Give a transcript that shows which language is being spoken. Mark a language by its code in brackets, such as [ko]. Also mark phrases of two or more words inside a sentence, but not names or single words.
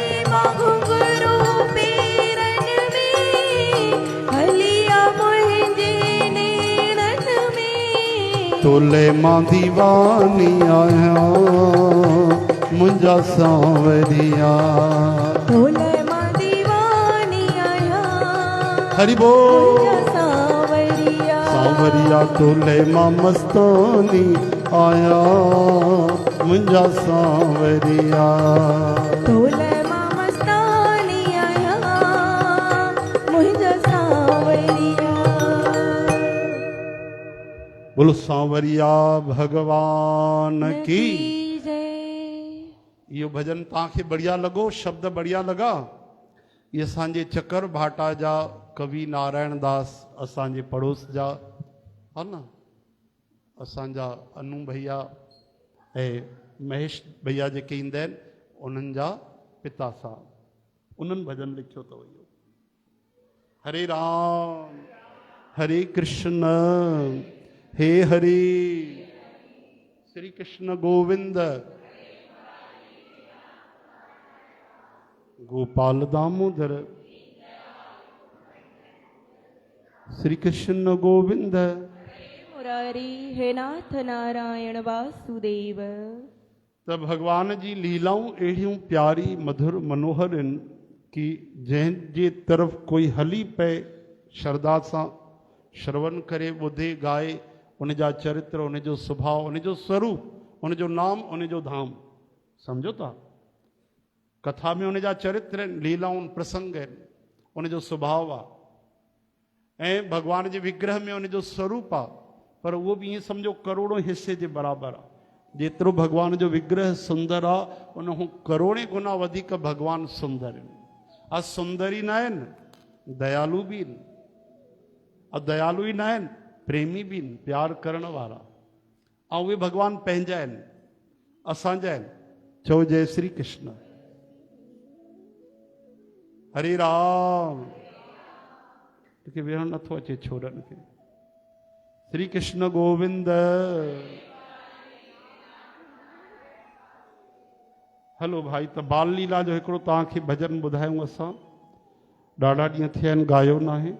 [sd] मां घुंघरू पेरन में हलिया मुंहिंजे नेणन में। तोले मां दीवानी आहियां मुंहिंजा सांवरिया। तोले मां दीवानी आहियां हरि बोल। मुंहिंजा सांवरिया। सांवरिया तोले मां मस्तानी आया मुंहिंजा सांवरिया। तोले मां मस्तानी आहियां मुंहिंजा सांवरिया। [hi] बोलो सांवरिया भगवान की। [sd] यो भजन तव्हांखे बढ़िया लॻो, शब्द बढ़िया लॻा। ये असांजे चकर भाटा जा कवि नारायण दास असांजे पड़ोस जा हा न, असांजा अनु भैया ऐं महेश भैया जेके ईंदा आहिनि उन्हनि जा पिता साहब उन्हनि भजन लिखियो अथव इहो। हरे राम हरे कृष्ण हे हरे श्री कृष्ण गोविंद गोपाल दामोदर श्री कृष्ण गोविंद मुरारी हे नाथ नारायण वासुदेव। त भगवान जी लीलाऊं अहिड़ियूं प्यारी मधुर मनोहर आहिनि कि जंहिंजे तरफ़ कोई हली पए श्रद्धा सां श्रवण करे ॿुधे ॻाए उनजा चरित्र उनजो स्वभाव उनजो स्वरूप उनजो नाम उनजो धाम सम्झो था। कथा में उनजा चरित्र आहिनि, लीलाऊं प्रसंग आहिनि, उनजो स्वभाव आहे ऐं भगवान जे विग्रह में उनजो स्वरूप आहे। पर उहो बि ईअं सम्झो करोड़ों हिसे जे बराबरि आहे। जेतिरो भगवान जो विग्रह सुंदर आहे उन खां करोड़े गुना वधीक भगवान सुंदर आहिनि। आ सुंदर ई न आहिनि, दयालु बि आहिनि। दयालु ई न आहिनि, प्रेमी बि आहिनि, प्यार करण वारा। ऐं उहे भगवान पंहिंजा आहिनि, असांजा आहिनि। चओ जय श्री कृष्ण। हरे राम। कि विहण नथो अचे छोरनि खे। श्री कृष्ण गोविंद। हलो भाई, त बाल लीला जो हिकिड़ो तव्हांखे भजन ॿुधायूं असां। ॾाढा ॾींहं थिया आहिनि ॻायो न आहे।